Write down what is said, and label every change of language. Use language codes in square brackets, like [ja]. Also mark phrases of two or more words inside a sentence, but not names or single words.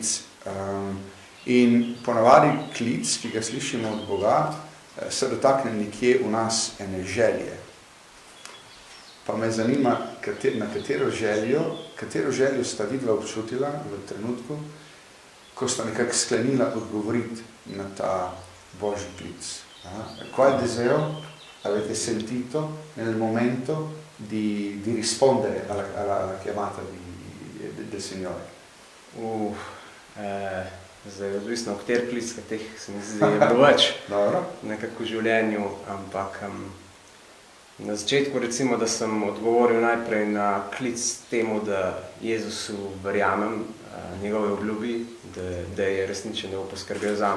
[sl] In ponavadi klic, ki ga slišimo od Boga, se dotakne nekje v nas ene želje. Pa me zanima, na katero željo sta vidva občutila v trenutku, ko sta nekako sklenila odgovoriti na ta Božji klic. [it] Qual deseo avete sentito nel momento di rispondere alla chiamata del Signore? [sl] Zdaj je odvisno, kateri klic, kateh se mi zdi je bilo več nekako v življenju, ampak na začetku recimo, da sem odgovoril najprej na klic temu, da Jezusu verjamem, njegove obljubi, da je resničen, da bo poskrbel zame.